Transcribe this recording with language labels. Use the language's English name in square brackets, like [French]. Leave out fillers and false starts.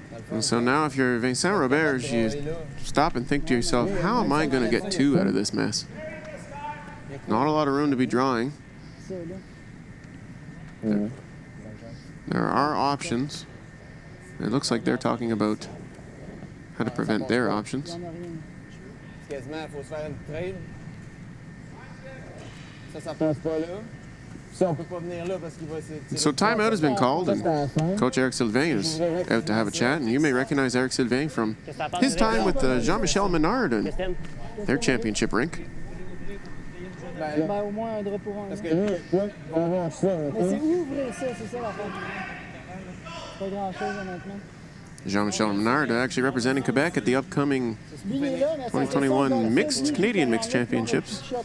[English] And so now if you're Vincent Roberge, you stop and think to yourself, how am I going to get 2 out of this mess? Not a lot of room to be drawing. There are options. It looks like they're talking about how to prevent their options. [French] Quasiment, il faut se faire une trade. Ça passe pas là. [English] So timeout has been called, and Coach Eric Sylvain is out to have a chat. And you may recognize Eric Sylvain from his time with Jean-Michel Menard and their championship rink. [French] Ben, au moins un drap pour un. Mais c'est ouvrir ça, c'est ça l'affaire. Pas grand-chose, honnêtement. [English] Jean-Michel Menard actually representing Quebec at the upcoming 2021 Canadian Mixed Championships.